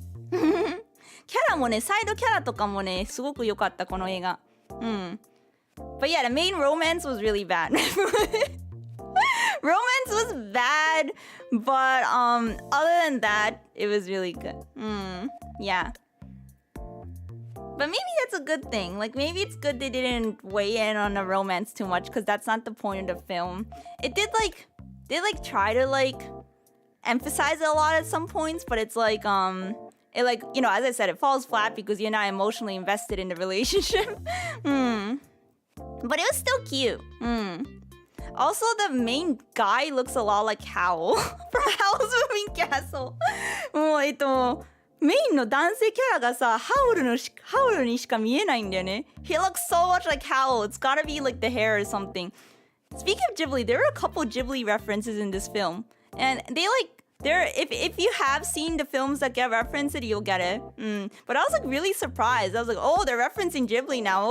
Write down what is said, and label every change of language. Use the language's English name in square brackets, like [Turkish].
[Japanese] キャラもね、サイドキャラとかもね、すごく良かったこの映画。 [English] But yeah, the main romance was really bad. Romance was bad, but other than that, it was really good. Yeah. But maybe that's a good thing. Like, maybe it's good they didn't weigh in on the romance too much, because that's not the point of the film. It did, like, try to, like, emphasize it a lot at some points, but it's like, it, like, you know, as I said, it falls flat because you're not emotionally invested in the relationship. But it was still cute. Also, the main guy looks a lot like Howl from Howl's Moving Castle. [Japanese] もうメインの男性キャラがさ、ハウルにしか見えないんだよね。 [English] He looks so much like Howl. It's gotta be like the hair or something. Speaking of Ghibli, there are a couple Ghibli references in this film. And if you have seen the films that get referenced, you'll get it. But I was like really surprised. I was like, oh, they're referencing Ghibli now.